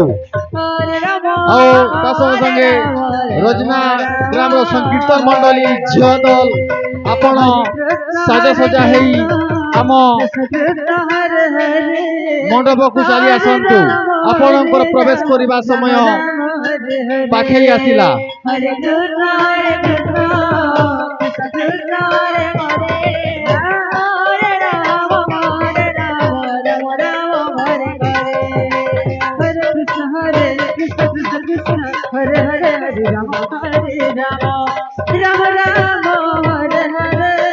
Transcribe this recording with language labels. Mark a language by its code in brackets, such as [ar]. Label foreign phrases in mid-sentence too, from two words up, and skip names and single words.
[or] ଆଉ ତା ସଙ୍ଗେ ସଙ୍ଗେ ରୋजना ଗ୍ରାମର ସଂକୀର୍ତ୍ତନ ମଣ୍ଡଳୀ ଝିଅ ଦଳ ଆପଣ ସାଜସଜା ହେଇ ଆମ ମଣ୍ଡପକୁ ଚାଲି ଆସନ୍ତୁ। ଆପଣଙ୍କର ପ୍ରବେଶ କରିବା ସମୟ ପାଖେଇ ଆସିଲା। [sa] हरे हरे हरे राम हरे राम राम राम हरे हरे